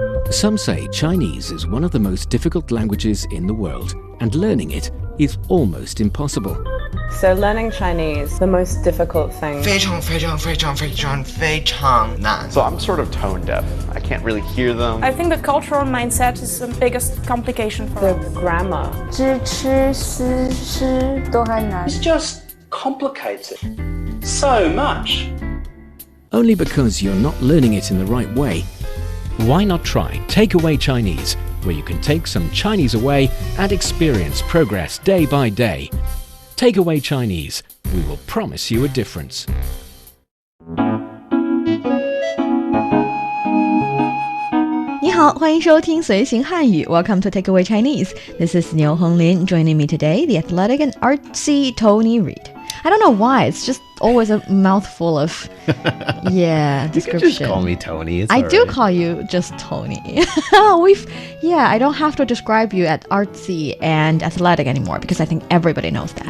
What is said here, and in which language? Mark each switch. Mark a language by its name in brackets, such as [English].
[English] Some say Chinese is one of the most difficult languages in the world, and learning it is almost impossible. So learning Chinese, the most difficult thing. [Chinese] 非常非常非常非常非常难. [English] So I'm sort of tone deaf. I can't really hear them. I think the cultural mindset is the biggest complication for The us. grammar. [Chinese] 知吃思诗都很难 [English] It's just complicated so much. Only because you're not learning it in the right way. Why not try Takeaway Chinese, where you can take some Chinese away and experience progress day by day. Takeaway Chinese, we will promise you a difference. [Chinese] 你好，欢迎收听随行汉语 [English] Welcome to Takeaway Chinese. This is Niu Honglin. Joining me today, the athletic and artsy Tony Reid. I don't know why, it's just always a mouthful of description. You can just call me Tony. It's I all do right. call you just Tony. I don't have to describe you as artsy and athletic anymore because I think everybody knows that.